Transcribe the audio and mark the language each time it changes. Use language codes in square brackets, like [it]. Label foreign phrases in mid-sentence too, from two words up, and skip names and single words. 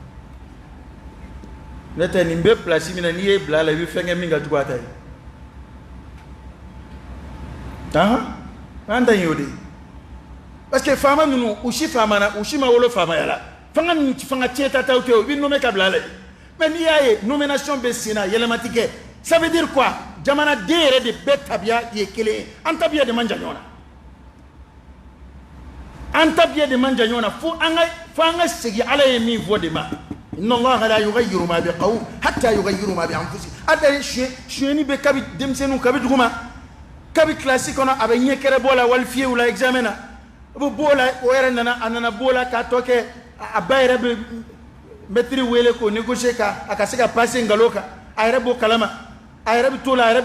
[bm] ne tɛ nin bɛ place min na n'i ye bila a la i bɛ fɛn kɛ min ka jugu a ta ye an ta in y'o de ye [fr] parce que [bm] faama ninnu u si faamana u si ma wolo faamaya la fanga tiɲɛ ta taw tɛ o i bɛ nommé ka bila a la mais n'i y'a ye nomination bɛ sen na yɛlɛma ti kɛ [fr] ça veut dire quoi [bm] jamanaden yɛrɛ de bɛɛ tabiya ye kelen ye an tabiya de man jan ɲɔgɔn na an tabiya de man jan ɲɔgɔn na fo an ka segin ala ye min fɔ de ma [ar] إن الله لا يغير ما بقوم حتى يغيروا ما بأنفسهم [bm] ada suyɛni bɛ kabi denmisɛnninw kabi duguma kabi classe kɔnɔ a bɛ ɲɛkɛrɛ bɔ la walifiyew la examen na a bɛ bɔ o la o yɛrɛ a nana bɔ o la k'a tɔ kɛ a ba yɛrɛ bɛ maître wele k'o négocier a ka se ka passer nkalon kan a yɛrɛ b'o kalama a yɛrɛ bɛ to la a yɛrɛ